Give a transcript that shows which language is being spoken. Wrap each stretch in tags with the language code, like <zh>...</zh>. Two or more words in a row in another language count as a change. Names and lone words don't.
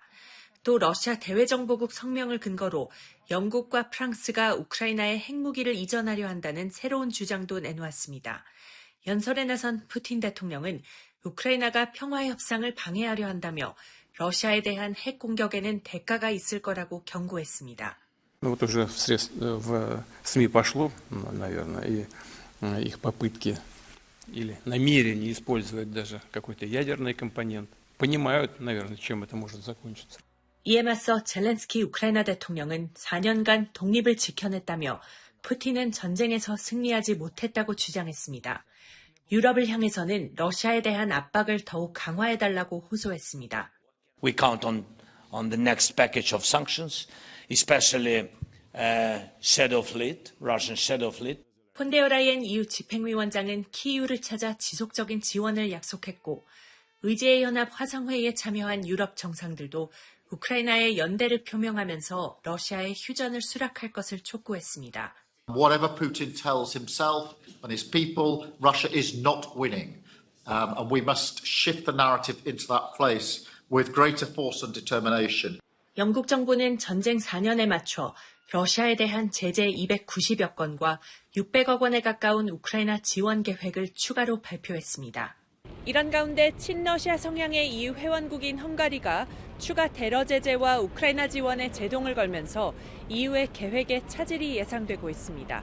<ko>또 러시아 대외정보국 성명을 근거로 영국과 프랑스가 우크라이나에 핵무기를 이전하려 한다는 새로운 주장도 내놓았습니다. 연설에 나선 푸틴 대통령은 우크라이나가 평화 협상을 방해하려 한다며 러시아에 대한 핵 공격에는 대가가 있을 거라고 경고했습니다.</ko> <ru>Вот уже в СМИ пошло, наверное, и их попытки или намерение использовать даже какой-то ядерный компонент. Понимают, наверное, чем это может закончиться.</ru> <ko>이에 맞서 젤렌스키 우크라이나 대통령은 4년간 독립을 지켜냈다며 푸틴은 전쟁에서 승리하지 못했다고 주장했습니다. 유럽을 향해서는 러시아에 대한 압박을 더욱 강화해달라고 호소했습니다.</ko> <en>We count on the next package of sanctions, especially Shadow Fleet, Russian Shadow Fleet.</en> <ko>폰데어 라이엔 EU 집행위원장은 키이우를 찾아 지속적인 지원을 약속했고 의제의 연합 화상회의에 참여한 유럽 정상들도 우크라이나의 연대를 표명하면서 러시아의 휴전을 수락할 것을 촉구했습니다.</ko> <en>Whatever Putin tells himself and his people, Russia is not winning. And we must shift the narrative into that place with greater force and determination.</en> <ko>영국 정부는 전쟁 4년에 맞춰 러시아에 대한 제재 290여 건과 600억 원에 가까운 우크라이나 지원 계획을 추가로 발표했습니다. 이런 가운데 친러시아 성향의 EU 회원국인 헝가리가 추가 테러 제재와 우크라이나 지원에 제동을 걸면서 EU의 계획에 차질이 예상되고 있습니다.</ko>